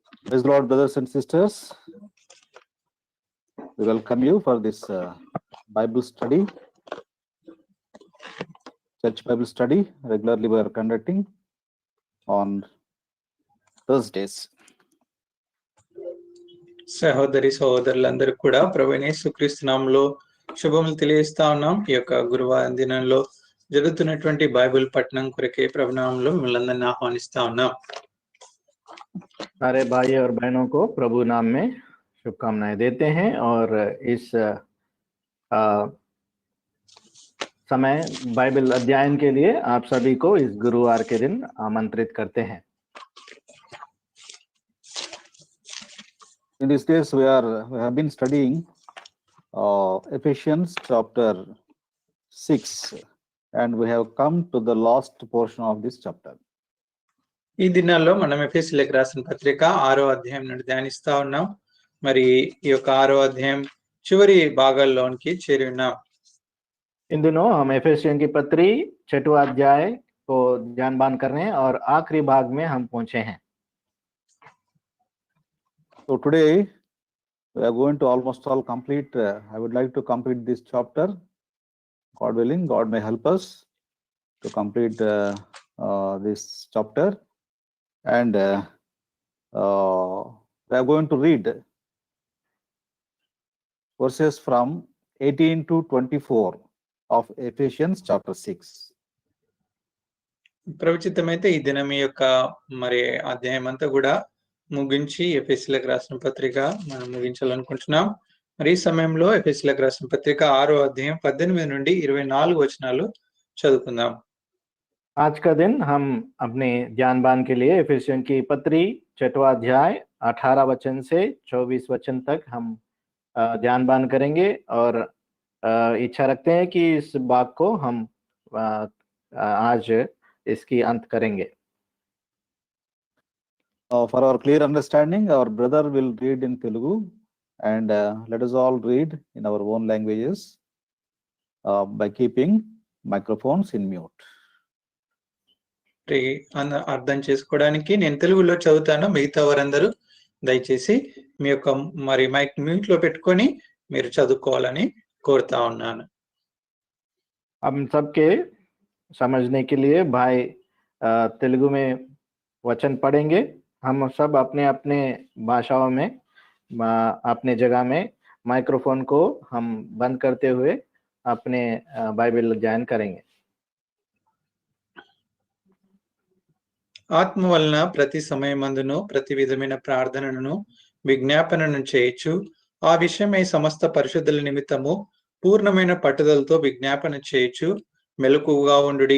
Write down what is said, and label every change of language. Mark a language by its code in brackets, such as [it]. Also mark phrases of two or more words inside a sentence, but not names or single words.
[en] Praise the Lord, brothers and sisters. We welcome you for this Bible study, church Bible study. Regularly we are conducting on Thursdays. [te] సహోదరి సహోదరులందరూ కూడా ప్రభువైన యేసుక్రీస్తు నామములో శుభములు తెలియజేస్తా ఉన్నాం. ఈ యొక్క గురువారం దినంలో జరుగుతున్నటువంటి బైబిల్ పఠనం కొరకే ప్రభునామంలో మిమ్మల్ని అందరినీ ఆహ్వానిస్తా ఉన్నాం. [hi] सारे भाई और बहनों को प्रभु नाम में शुभकामनाएं देते हैं और इस समय बाइबल अध्ययन के लिए आप सभी को इस गुरुवार के दिन आमंत्रित करते हैं. [en] In these days we have been studying Ephesians chapter 6 and we have come to the last portion of this chapter. [te] ఈ దినాల్లో మనం ఎఫెసీయులకు రాసిన పత్రిక 6వ అధ్యాయం నుండి ధ్యానిస్తా ఉన్నాం. మరి ఈ యొక్క 6వ అధ్యాయం చివరి భాగాల్లోనికి చేరి ఉన్నాం. [hi] इन दिनों हम एफेसियन की पत्री 6वां अध्याय को ध्यान करने और आखिरी भाग में हम पहुंचे हैं. [en] So today we are going to almost all complete. I would like to complete this chapter. God willing, God may help us to complete this chapter. And we are going to read verses from 18 to 24 of Ephesians chapter 6. [te] ప్రవచితమైతే ఈ దినం ఈ యొక్క మరి అధ్యాయం అంతా కూడా ముగించి ఎఫెసీయులకు రాసిన పత్రిక మనం ముగించాలనుకుంటున్నాం. మరి ఈ సమయంలో ఎఫెసీయులకు రాసిన పత్రిక 6వ అధ్యాయం 18 నుండి 24 వచనాలు చదువుకుందాం. [hi] आज का दिन हम अपने ज्ञानबान के लिए एफेसियन की पत्री 6वां अध्याय 18 वचन से 24 वचन तक हम ज्ञानबान करेंगे और इच्छा रखते हैं कि इस भाग को हम आज इसकी अंत करेंगे. [en] For our clear understanding, our brother will read in Telugu and let us all read in our own languages by keeping microphones in mute. [te] అర్థం చేసుకోవడానికి నేను తెలుగులో చదువుతాను. మిగతా వారందరూ దయచేసి మీ యొక్క మరి [en] mic mute [te] లో పెట్టుకొని మీరు చదువుకోవాలని కోరుతా ఉన్నాను. [hi] हम सबके समझने के लिए भाई तेलुगु में वचन पढ़ेंगे. हम सब अपने अपने भाषाओं में अपने जगह में माइक्रोफोन को हम बंद करते हुए अपने बाइबल अध्ययन करेंगे. [te] ఆత్మ వలన ప్రతి సమయమందును ప్రతి విధమైన ప్రార్థనను విజ్ఞాపనను చేయొచ్చు. ఆ విషయమై సమస్త పరిశుద్ధుల నిమిత్తము పూర్ణమైన పట్టుదలతో విజ్ఞాపన చేయొచ్చు. మెలకువగా ఉండుడి.